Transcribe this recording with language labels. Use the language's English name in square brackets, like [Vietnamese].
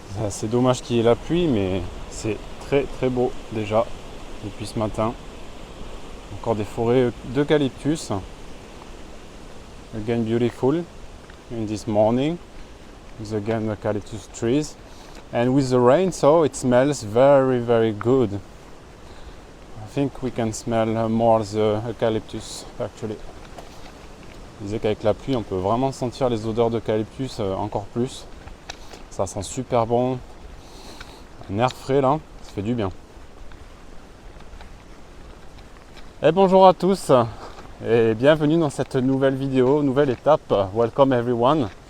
[French] C'est dommage qu'il y ait la pluie, mais c'est très beau déjà depuis ce matin. Encore des forêts d'eucalyptus. [English] Again beautiful in this morning. With again eucalyptus trees. And with the rain, so it smells very good. I think we can smell more the eucalyptus actually. [French] Je disais qu'avec la pluie, on peut vraiment sentir les odeurs d'eucalyptus encore plus. Ça sent super bon. Un air frais là, ça fait du bien. Et bonjour à tous et bienvenue dans cette nouvelle vidéo, nouvelle étape. [English] Welcome everyone.